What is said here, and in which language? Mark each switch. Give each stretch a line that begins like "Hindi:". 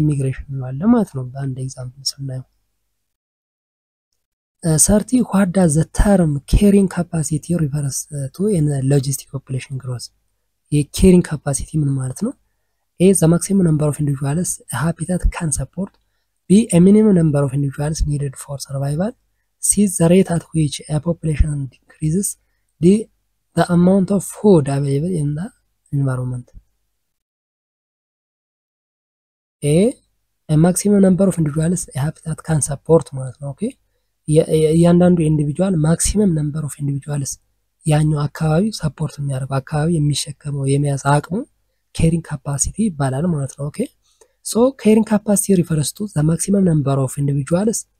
Amharic: ኢሚግሬሽን እንለዋለን ማለት ነው። በአንድ ኤግዛምፕል ስናየው
English: 30 what does the term carrying capacity refers to in logistic population growth?
Amharic: የcarrying capacity ምን ማለት ነው?
English: A the maximum number of individuals a habitat can support. B a minimum number of individuals needed for survival. C the rate at which a population decreases. D the amount of food available in the environment. A maximum number of individuals a habitat can support
Amharic: ማለት ነው። ኦኬ እያንዳንዱ ኢንዲቪጁዋል ማክሲመም ነምበር ኦፍ ኢንዲቪጁዋልስ ያኛው አካባቢ ሰፖርት የሚያደርገው አካባቢ የሚሸከመው የመያዝ አቅሙ carrying capacity ይባላል ማለት ነው። ኦኬ
English: so carrying capacity refers to the maximum number of individuals